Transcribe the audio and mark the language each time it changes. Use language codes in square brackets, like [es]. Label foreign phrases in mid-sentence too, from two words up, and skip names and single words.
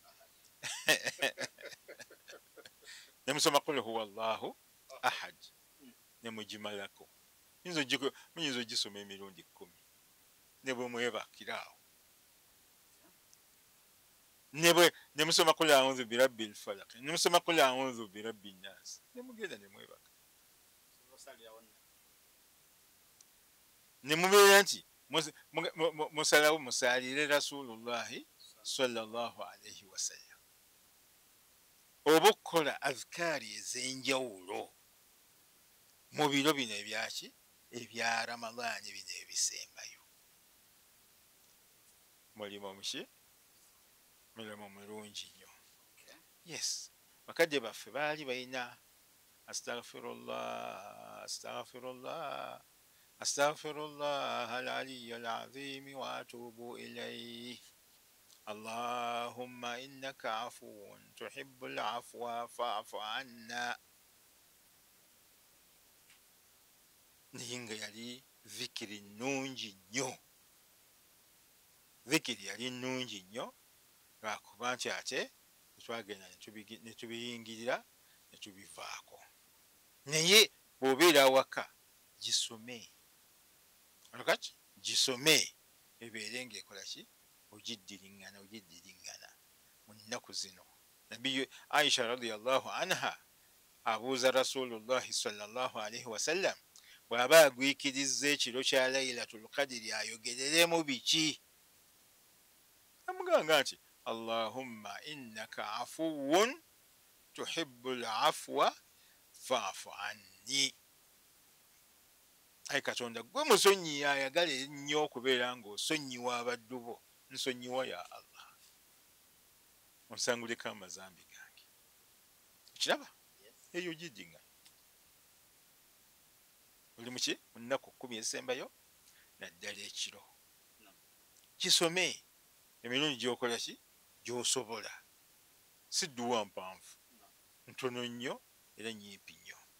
[lg] Ne musoma [ar] قل هو الله أحد [lg] ne mugimalako. Muyinza ogisoma emirundi 10 ne bwe mwebakiraawo. Ne musoma [ar] قل أعوذ برب الفلق, [lg] ne musoma [ar] قل أعوذ برب الناس, [lg] ne mugenda ne mwebaka. Ne mubeera nti musalawo musaalire [ar] رسول الله صلى الله عليه وسلم. [lg] Oba okukola azkaari ez'enjawulo mu biro bino ebyaki ebya Ramadani bino ebisembayo. Mulimu omuki mulimu mulungi nnyo. Yes, bakadde baffe baali balina [ar] أستغفر الله أستغفر الله أستغفر الله العلي العظيم وأتوب إليه اللهم إنك عفو تحب العفو فاعف عنا. [lg] Ninga yali zikiri nnungi nnyo. Zikiri yali nnungi nnyo lwakuba nti ate twagenda ne tubiyingirira ne tubivaako. Naye bw'obeera awaka gisome. Alakati gisome ebeere ng'ekola ki ogiddiriŋŋana mu nnaku zino. Nabbi Aisha [ar] رضي الله عنها [lg] abuuza [ar] رسول الله صلى الله عليه وسلم [lg] bw'aba agwikirizza ekiro kya Laylatul Qadri ayogereremu biki? Amugamba nti [ar] اللهم إنك عفو تحب العفو فاعف عني. [lg] Ayi Katonda gwe musonyi ayagala ennyo okubeera ng'osonyiwa abaddu bo. Nsonyiwa [ar] يا الله, [lg] onsanguleko amazambi gange. Kiraba eyo giddingana oli muki mu nnaku 10 ezisembayo naddala ekiro kisome emirundi gyokola ki gyosobola si dduwa mpanvu ntono nnyo era nyimpi nnyo